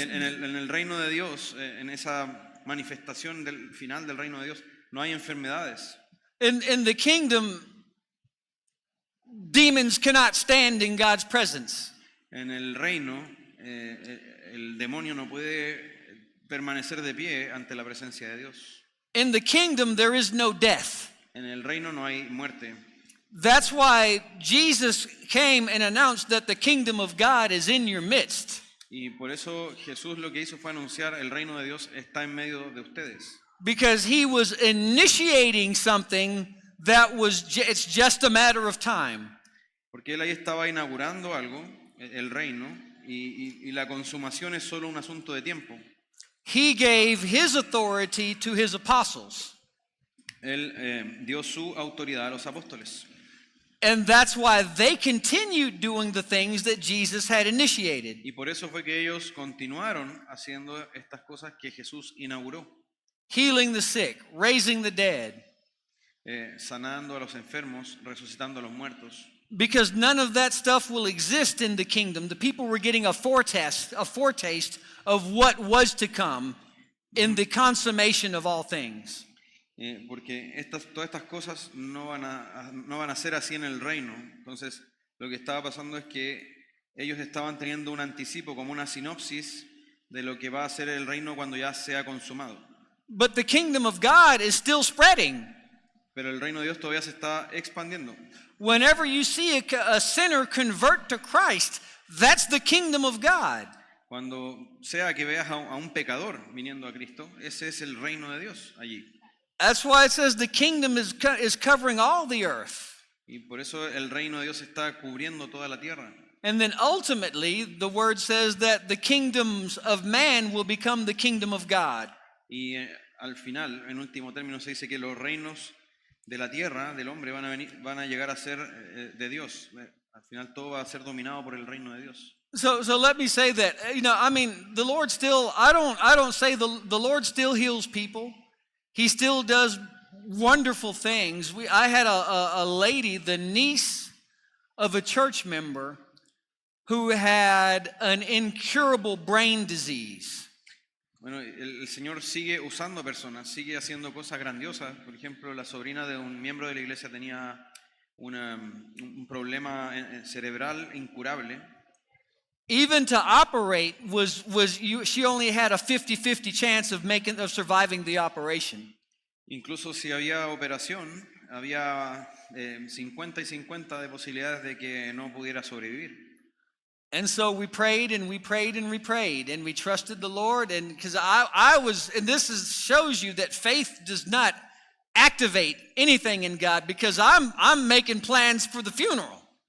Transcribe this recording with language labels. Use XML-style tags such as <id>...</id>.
<es>En el reino de Dios, en esa manifestación del final del reino de Dios, no hay enfermedades.</es> <en>In the kingdom, demons cannot stand in God's presence.</en> <es>En el reino, el demonio no puede permanecer de pie ante la presencia de Dios.</es> <en>In the kingdom, there is no death.</en> <es>En el reino no hay muerte.</es> <en>That's why Jesus came and announced that the kingdom of God is in your midst.</en> <es>Y por eso Jesús lo que hizo fue anunciar el reino de Dios está en medio de ustedes.</es> <en>Because he was initiating something that it's just a matter of time.</en> <es>Porque él ahí estaba inaugurando algo, el reino, y la consumación es solo un asunto de tiempo.</es> <en>He gave his authority to his apostles.</en> <es>Él dio su autoridad a los apóstoles.</es> <en>And that's why they continued doing the things that Jesus had initiated.</en> <es>Y por eso fue que ellos continuaron haciendo estas cosas que Jesús inauguró.</es> <en>Healing the sick, raising the dead.</en> <es>Sanando a los enfermos, resucitando a los muertos.</es> <en>Because none of that stuff will exist in the kingdom. The people were getting a foretaste of what was to come in the consummation of all things.</en> <es>Porque todas estas cosas no van a ser así en el reino. Entonces, lo que estaba pasando es que ellos estaban teniendo un anticipo, como una sinopsis de lo que va a ser el reino cuando ya sea consumado.</es> <en>But the kingdom of God is still spreading.</en> <es>Pero el reino de Dios todavía se está expandiendo.</es> <en>Whenever you see a sinner convert to Christ, that's the kingdom of God.</en> <es>Cuando sea que veas a un pecador viniendo a Cristo, ese es el reino de Dios allí.</es> <en>That's why it says the kingdom is covering all the earth.</en> <es>Y por eso el reino de Dios está cubriendo toda la tierra.</es> <en>And then ultimately, the word says that the kingdoms of man will become the kingdom of God.</en> <es>Y al final, en último término, se dice que los reinos de la tierra, del hombre, van a llegar a ser de Dios. Al final todo va a ser dominado por el reino de Dios.</es> <en>So let me say that, the Lord still, I don't say the Lord still heals people. He still does wonderful things. I had a lady, the niece of a church member, who had an incurable brain disease.</en> <es>Bueno, el Señor sigue usando personas, sigue haciendo cosas grandiosas. Por ejemplo, la sobrina de un miembro de la iglesia tenía un problema cerebral incurable.</es> <en>Even to operate she only had a 50-50 chance of surviving the operation.</en> <es>Incluso si había operación, había 50 y 50 de posibilidades de que no pudiera sobrevivir.</es> <en>And so we prayed and we prayed and we prayed and we trusted the Lord, and because I was, and this shows you that faith does not activate anything in God because I'm making plans for the funeral.</en>